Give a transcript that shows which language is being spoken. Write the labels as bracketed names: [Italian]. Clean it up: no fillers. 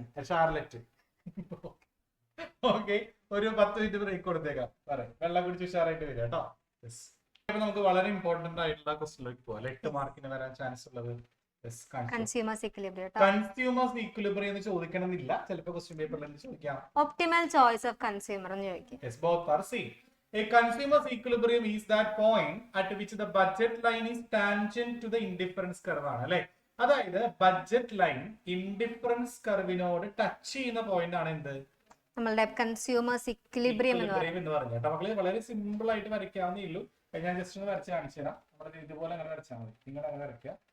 [Malayalam] Charlotte. Okay, ഒരു 10 minute break കൊടുത്തേക്കാം. പറയാം, വെള്ളം കുടിച്ച് ഉഷാറായിട്ട് വരിക കേട്ടോ. നമുക്ക് വളരെ ഇമ്പോർട്ടന്റ് ആയിട്ടുള്ള ക്വസ്റ്റിലേക്ക് പോകാം. 8 മാർക്കിന് വരാൻ ചാൻസ് ഉള്ളത് കൺസ്യൂമേഴ്സ് ഇക്വിലിബ്രിയം. കൺസ്യൂമേഴ്സ് ഇക്വിലിബ്രിയം എന്ന് ചോദിക്കണമെന്നില്ല, ചിലപ്പോൾ ക്വസ്റ്റ്യൻ പേപ്പറിൽ ചോദിക്കാം. ഒപ്റ്റിമൽ ചോയ്സ് ഓഫ് കൺസ്യൂമർ എന്ന് ചോദിക്കും. [English] Yes, both are same. A consumer's equilibrium is that point at which the budget line is tangent to the indifference curve [Malayalam] ആണ് അല്ലെ. അതായത് ബഡ്ജറ്റ് ലൈൻ ഇൻഡിഫറൻസ് കർവിനോട് ടച്ച് ചെയ്യുന്ന പോയിന്റ് ആണ് എന്ത്, നമ്മളുടെ കൺസ്യൂമേഴ്സ് ഇക്വിലിബ്രിയം എന്ന് പറഞ്ഞു കേട്ടോ മക്കളെ. വളരെ സിമ്പിൾ ആയിട്ട് വരയ്ക്കാവുന്നേ ഉള്ളൂ. ഞാൻ ജസ്റ്റ് ഒന്ന് വരച്ച് കാണിച്ചു തരാം. നമ്മുടെ ഇതുപോലെ അങ്ങനെ വരച്ചാൽ മതി. നിങ്ങൾ അങ്ങനെ വരയ്ക്കുക,